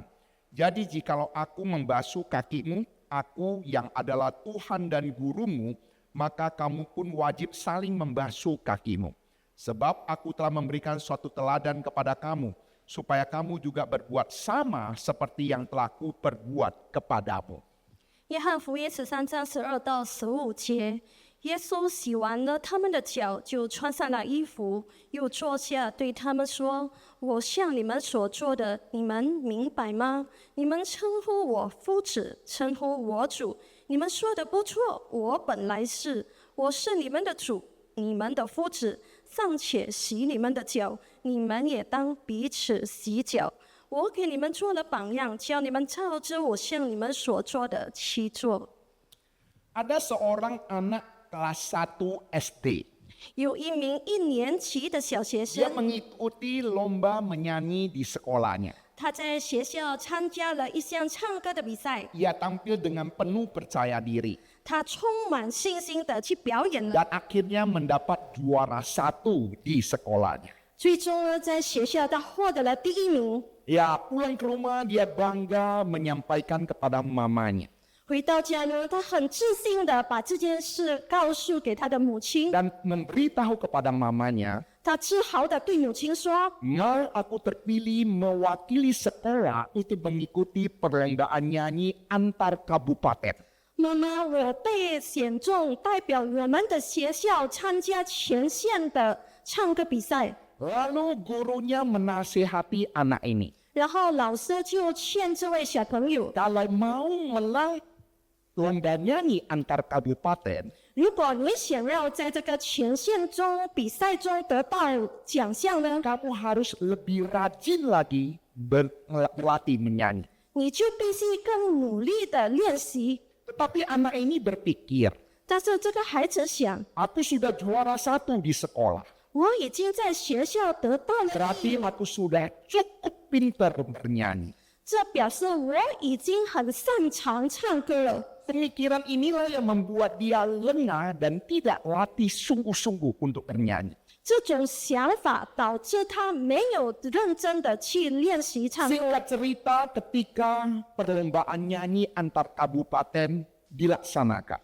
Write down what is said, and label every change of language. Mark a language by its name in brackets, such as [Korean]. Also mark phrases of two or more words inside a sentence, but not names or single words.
[Indonesian] Jadi jikalau aku membasuh kakimu, aku yang adalah Tuhan dan gurumu, maka kamu pun wajib saling membasuh kakimu. Sebab aku telah memberikan suatu teladan kepada kamu, supaya kamu juga berbuat sama seperti yang telah kuperbuat kepadamu." [Chinese] 约翰福音13章12到15节，耶稣洗完了他们的脚，就穿上了衣服，又坐下，对他们说：“我向你们所做的，你们明白吗？你们称呼我夫子，称呼我主，你们说的不错。我本来是，我是你们的主，你们的夫子，尚且洗你们的脚，你们也当彼此洗脚。我给你们做了榜样，叫你们照着我向你们所做的去做。” [Indonesian] Ada seorang anak kelas 1 SD. [Chinese] 有一名1年级的小学 [Indonesian] Dia [Chinese] 生， [Indonesian] mengikuti lomba menyanyi di sekolahnya. [Chinese] 他在学校参加了一项唱歌的比赛， [Indonesian] Ia tampil dengan penuh percaya diri [Chinese] 他充满信心的去表演了， [Indonesian] dan akhirnya mendapat juara 1 di sekolahnya. [Chinese] 最终呢，在学校他获得了第1名。 [Indonesian] Ya, pulang ke rumah dia bangga menyampaikan kepada mamanya. [Chinese] 回到家呢，他很自信的把这件事告诉给他的母亲， [Indonesian] Dan memberitahu kepada mamanya, [Chinese] 他自豪的对母亲说 [Indonesian] "Ma, aku terpilih mewakili sekolah untuk mengikuti perlombaan nyanyi antar kabupaten." [Chinese] 妈妈，我被选中代表我们的学校参加全县的唱歌比赛。 [Indonesian] Lalu gurunya menasihati anak ini. [Chinese] 然后老师就劝这位小朋友， [Indonesian] Kalau mau menang lomba nyanyi antar kabupaten, [Chinese] 如果你想要在这个全县中比赛中得到奖项呢， [Indonesian] kamu harus lebih rajin lagi berlatih menyanyi. [Chinese] 你就必须更努力的练习。 [Indonesian] Tetapi anak ini berpikir, [Chinese] 但是这个孩子想， [Indonesian] aku sudah juara 1 di sekolah. [Chinese] 我已经在学校得到了， [Indonesian] Berarti aku sudah cukup pintar bernyanyi. [Chinese] 这表示我已经很擅长唱歌了。 [Indonesian] Pemikiran inilah yang membuat dia lengah dan tidak latih sungguh-sungguh untuk bernyanyi. [Chinese] 这种想法导致他没有认真的去练习唱歌。 [Indonesian] Singkat cerita, ketika perlombaan nyanyi antar kabupaten dilaksanakan,